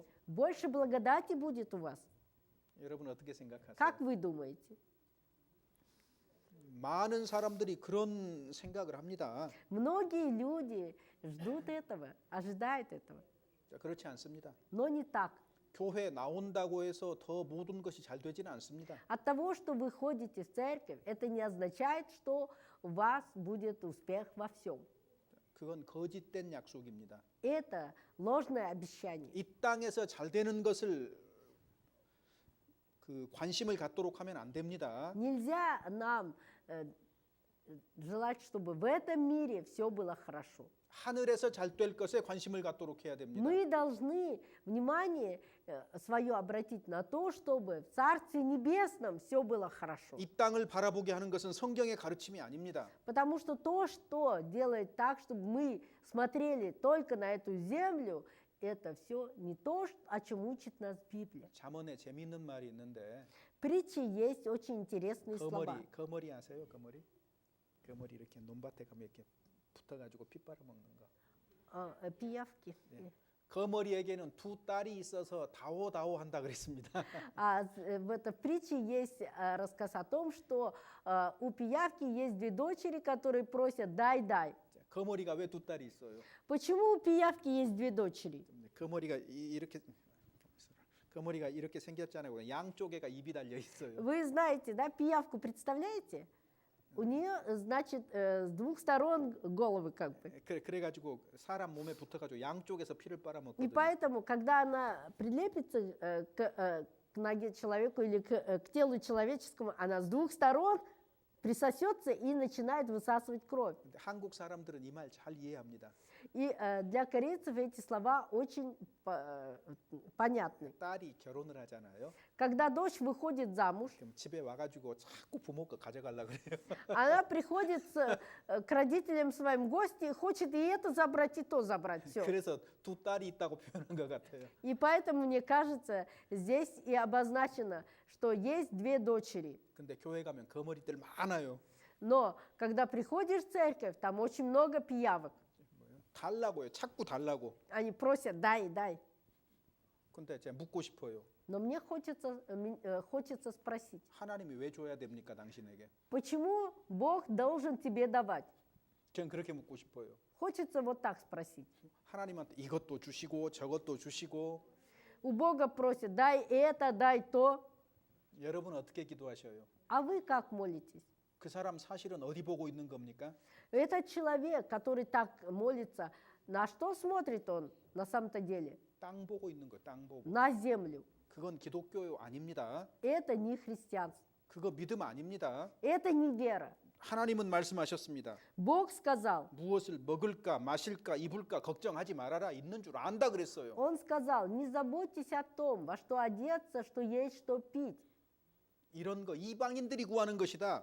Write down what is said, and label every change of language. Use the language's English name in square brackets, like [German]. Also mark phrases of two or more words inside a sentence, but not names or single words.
[Russian] Больше благодати будет у вас. [Korean] 여러분 어떻게 생각하세요? [Russian] Как вы думаете? [Korean] 많은 사람들이 그런 생각을 합니다. [Russian] Многие люди ждут этого, ожидают этого. [Korean] 자, 그렇지 않습니다. [Russian] Но не так. [Korean] 교회 나온다고 해서 더 모든 것이 잘 되지는 않습니다. [Russian] От того, что вы ходите в церковь, это не означает, что у вас будет успех во всем. [Korean] 그건 거짓된 약속입니다. [Russian] Это ложное обещание. [Korean] 이 땅에서 잘 되는 것을 그 관심을 갖도록 하면 안 됩니다. [Russian] Нельзя нам желать, чтобы в этом мире все было хорошо. [Korean] 하늘에서 잘 될 것에 관심을 갖도록 해야 됩니다. [Russian] Мы должны внимание свое обратить на то, чтобы в Царстве Небесном все было хорошо. [Korean] 이 땅을 바라보게 하는 것은 성경의 가르침이 아닙니다. [Russian] Потому что то, что делает так, чтобы мы смотрели только на эту землю, это все не то, о чем учит нас Библия. [Korean] 잠언에 재미있는 말이 있는데 [Russian] В притче есть очень интересные слова. [Korean] 거머리 아세요? 거머리? 거머리 이렇게 논밭에 가면 이렇게 붙어가지고 피 빨아먹는 거. [Russian] Пиявки. [Korean] 거머리에게는 두 딸이 있어서 다오다오 한다 그랬습니다. [Russian] В этой притче есть рассказ о том, что у пиявки есть две дочери, которые просят «дай, дай». [Korean] 거머리가 왜 두 딸이 있어요? [Russian] Почему у пиявки есть две дочери? [Korean] 거머리가 이렇게 생겼잖아요. 양쪽에가 입이 달려 있어요. [Russian] Вы знаете, да, пиявку представляете? У нее, значит, с двух сторон головы как бы. [Korean] 그래가지고 사람 몸에 붙어가지고 양쪽에서 피를 [Russian] И [Korean] 빨아먹거든요. [Russian] поэтому, когда она прилепится к ноге человеку или к телу человеческому, она с двух сторон присосется и начинает высасывать кровь. [Korean] 근데 한국 사람들은 이 말 잘 이해합니다. [Russian] И для корейцев эти слова очень понятны. [Korean] 딸이 결혼을 하잖아요. [Russian] Когда дочь выходит замуж, [Korean] 그럼 집에 와가지고 자꾸 부모 거 가져가려 그래요. [Russian] она приходит к родителям своим в гости и хочет и это забрать, и то забрать. Все. [Korean] 그래서 두 딸이 있다고 표현한 것 같아요. [Russian] И поэтому, мне кажется, здесь и обозначено, что есть две дочери. [Korean] 근데 교회 가면 거머리들 많아요. [Russian] Но когда приходишь в церковь, там очень много пиявок. [Korean] 달라고요. 자꾸 달라고. [Russian] Они просят, дай, дай. [Korean] 근데 제가 묻고 싶어요. [Russian] Но мне хочется спросить, [Korean] 하나님이 왜 줘야 됩니까, 당신에게? [Russian] почему Бог должен тебе давать? [Korean] 전 그렇게 묻고 싶어요. [Russian] Хочется вот так спросить. [Korean] 하나님한테 이것도 주시고 저것도 주시고. [Russian] У Бога просят, дай это, дай то. [Korean] 여러분 어떻게 기도하셔요? [Russian] А вы как молитесь? [Korean] 그 사람 사실은 어디 보고 있는 겁니까? [Russian] Этот человек, который так молится, на что смотрит он на самом-то деле? [Korean] 땅 보고 있는 거, 땅 보고. [Russian] На землю. [Korean] 그건 기독교 아닙니다. [Russian] Это не христианство. [Korean] 그거 믿음 아닙니다. [Russian] Это не вера. [Korean] 하나님은 말씀하셨습니다. [Russian] Бог сказал, [Korean] 무엇을 먹을까, 마실까, 입을까 걱정하지 말아라. 있는 줄 안다 그랬어요. [Russian] Он сказал, не заботьтесь о том, во что одеться, что есть, что пить. [Korean] 이런 거 이방인들이 구하는 것이다.